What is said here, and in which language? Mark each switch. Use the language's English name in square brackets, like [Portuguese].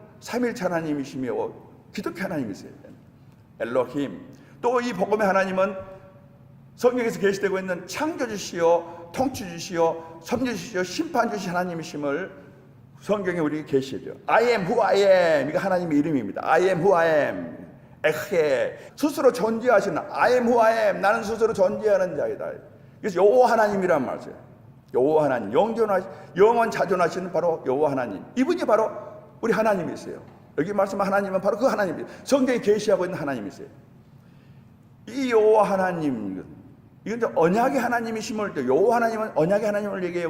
[Korean] 삼위일체 하나님이시며 기독교 하나님이세요. 엘로힘. 또 이 복음의 하나님은 성경에서 계시되고 있는 창조주시요, 통치주시요, 섬겨주시요, 심판주시 하나님이심을 성경에 우리 계시죠. [English] I am who I am. [Korean] 이거 하나님의 이름입니다. [English] I am who I am. 에헤. [Korean] 스스로 존재하시는 [English] I am who I am. [Korean] 나는 스스로 존재하는 자이다. 그래서 여호와 하나님이란 말이에요. 여호와 하나님. 영원 자존하시는 바로 여호와 하나님. 이분이 바로 우리 하나님이세요. 여기 말씀한 하나님은 바로 그 하나님이에요. 성경에 계시하고 있는 하나님이세요. 이 여호와 하나님, 이건 언약의 하나님이심을, 여호와 하나님은 언약의 하나님을 얘기해요.